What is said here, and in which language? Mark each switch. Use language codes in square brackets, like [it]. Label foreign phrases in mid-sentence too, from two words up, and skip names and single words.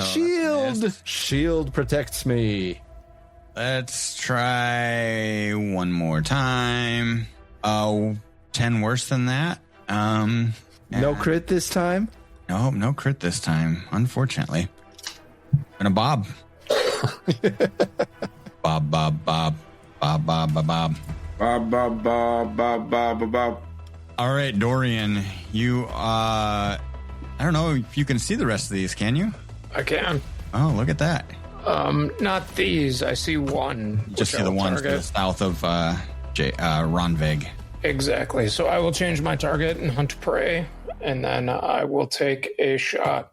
[en] Shield protects me. let's try one more time. 10 worse than that. No crit this time. No crit this time, unfortunately. And a bob. Bob. Bob, bob, bob, bob, bob, bob. All right, Dorian, you, I don't know if you can see the rest of these, can you? I can. Oh, look at that. Not these. I see one. Just see the ones to the south of Ronvig. Exactly. So I will change my target and hunt prey, and then I will take a shot.